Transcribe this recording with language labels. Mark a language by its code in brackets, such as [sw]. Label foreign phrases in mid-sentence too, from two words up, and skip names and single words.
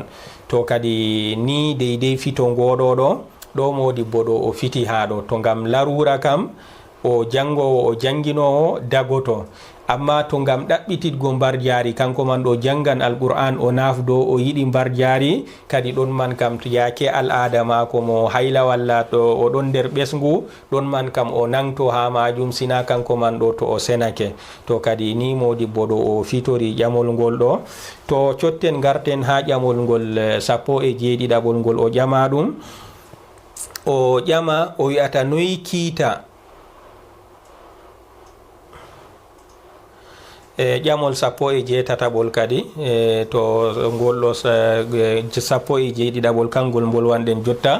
[ff] To kadi ni deydey fito ngoɗo ɗo modibbo ɗo o fiti ha ɗo, to ngam larura kam o jangowo o janginowo dagoto, amma to ngam ɗaɓɓititgo mbar jaari kanko man ɗo jangan alqur'an o nafdo o yiɗi mbar jaari kadi ɗon man kam to yake al'ada mako mo hayla walla to o ɗon nder ɓesgu ɗon man kam o nangto ha majum sina kanko man ɗo to o senake. To kadi ni modibbo ɗo o fitori ƴamol ngol ɗo. To cotten garten ha ƴamol ngol 17 ngol o ƴama ɗum, o ƴama o wi'ata noyi kiita ƴamol 17 kadi to ngol ɗo 17 kangol ngol wanden jotta.